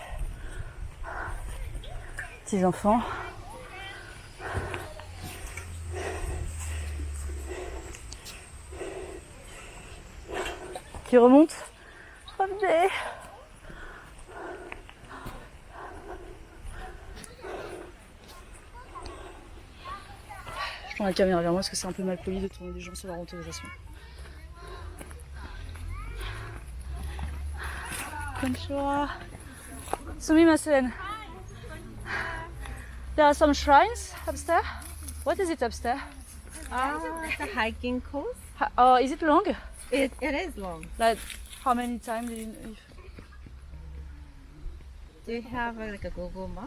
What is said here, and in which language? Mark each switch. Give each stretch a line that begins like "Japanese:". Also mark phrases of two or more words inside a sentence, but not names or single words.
French: Petits enfants. Qui remonte. Revenez. Je tourne la caméra vers moi parce que c'est un peu mal poli de tourner des gens sur leur autorisation. Konnichiwa. Sumimasen.
English: There are some shrines upstairs. What is it upstairs? It's a hiking course. Oh, is it long? It is long. Like how many times did you... Do you have like a Google map?